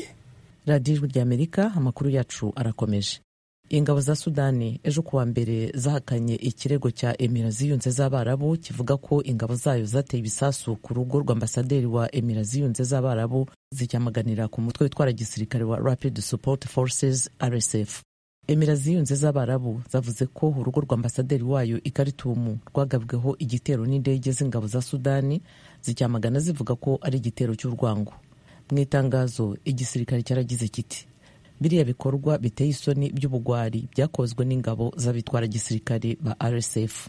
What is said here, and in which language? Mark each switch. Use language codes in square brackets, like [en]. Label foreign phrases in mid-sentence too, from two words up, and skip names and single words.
[rw] radiyo ijwi ry'Amerika, amakuru yacu arakomeje. Ingabo za Sudani ejo kuwa mbere zahakanye ikirego cya Emira Ziyunze z'Abarabu kivuga ko ingabo zayo zateye ibisasu ku rugo rw'ambasaderi wa Emira Ziyunze z'Abarabu, zicyamaganira ku mutwe witwara gisirikare wa Rapid Support Forces RSF. Emira Ziyunze z'Abarabu zavuze ko urugo rw'ambasaderi wayo i Khartoum rwagabweho igitero n'indege z'ingabo za Sudani, zicyamagana zivuga ko ari igitero cy'urwango. Mu itangazo, igisirikare cyaragize kiti: biriya bikorwa biteye isoni by'ubugwari byakozwe n'ingabo z'abitwara gisirikare ba RSF.